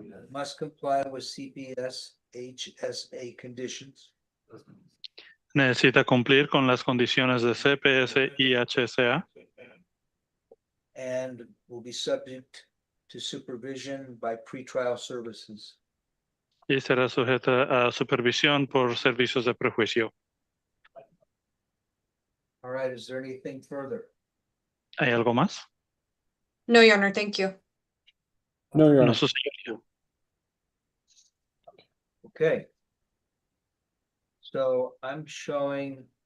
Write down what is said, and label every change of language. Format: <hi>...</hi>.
<en>Must comply with CPS HSA conditions</en> <es>Necesita cumplir con las condiciones de CPS y HSA</es> <en>and will be subject to supervision by pretrial services.</en> <es>y será sujeta a supervisión por servicios de prejuicio.</es> <en>All right, is there anything further?</en> <es>¿Hay algo más?</es> <en>No, Your Honor, thank you. No, Your</en> <es>No,</es> <en>Honor.</en> <es>su señoría.</es> <en>Okay. So I'm showing.</en>